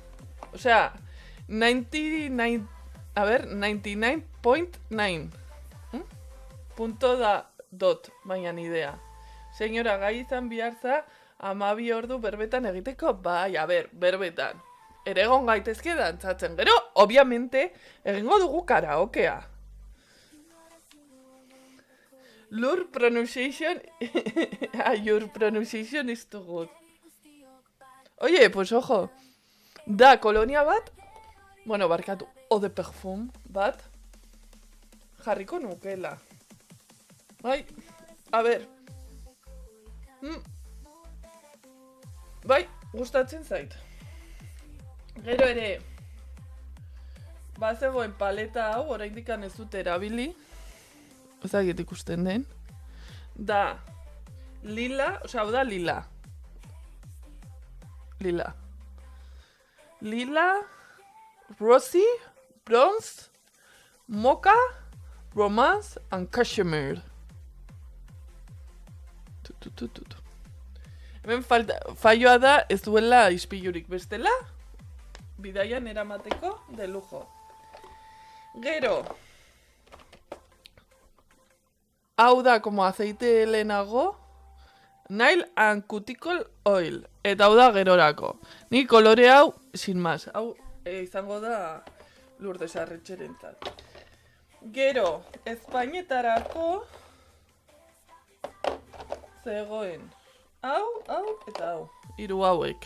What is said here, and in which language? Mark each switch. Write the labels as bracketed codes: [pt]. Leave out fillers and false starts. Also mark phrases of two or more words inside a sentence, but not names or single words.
[eu] 99.9. Punto da dot, baina idea. Senyora, gai izan bihartza 12 ordu berbetan egiteko? Bai, berbetan. Ere egon gaitezke dantzatzen. Gero, obviamente, egingo dugu karaokea. [en] Your pronunciation is too good. [es] Oye, ojo. [eu] Da kolonia bat, barkatu, [fr] eau de parfum [eu] bat, jarriko nukela. Bai, Bai, gustatzen zait. Gero ere, bazegoen paleta hau, oraindik ez dut erabili, ezagit ikusten den, da lila, hau da lila. [en] Lila, rosy, bronze, mocha, romance, and cashmere. [eu] Hemen falloa da ez duela ispilurik bestela, bidaian eramateko [es] de lujo. [eu] Gero, hau da [es] como aceite [eu] lehenago, [en] nail and cuticle oil. [eu] Eta hau da gerorako. Ni kolore hau, [es] sin más, [eu] hau izango da Lourdes Arretxerentzat. Gero, espainetarako zegoen. Hau, eta hau. 3 hauek.